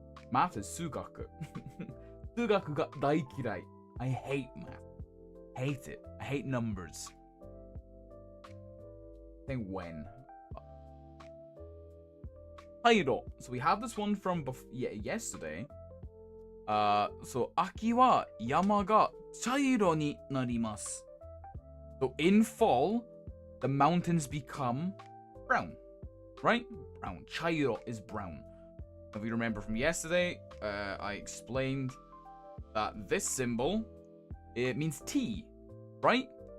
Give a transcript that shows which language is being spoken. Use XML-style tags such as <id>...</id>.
<en>Math is sugaku.</en> <ja>Sugaku ga daikirai.</ja> <en>I hate math. Hate it. I hate numbers. I think when.</en> <ja>Tairo.</ja> <en>So we had this one from yesterday.</en> <ja>So, 秋は山が茶色になります。</ja> <en>So, in fall, the mountains become brown. Right? Brown. Chairo is brown. If you remember from yesterday, I explained that this symbol, it means tea, right?</en>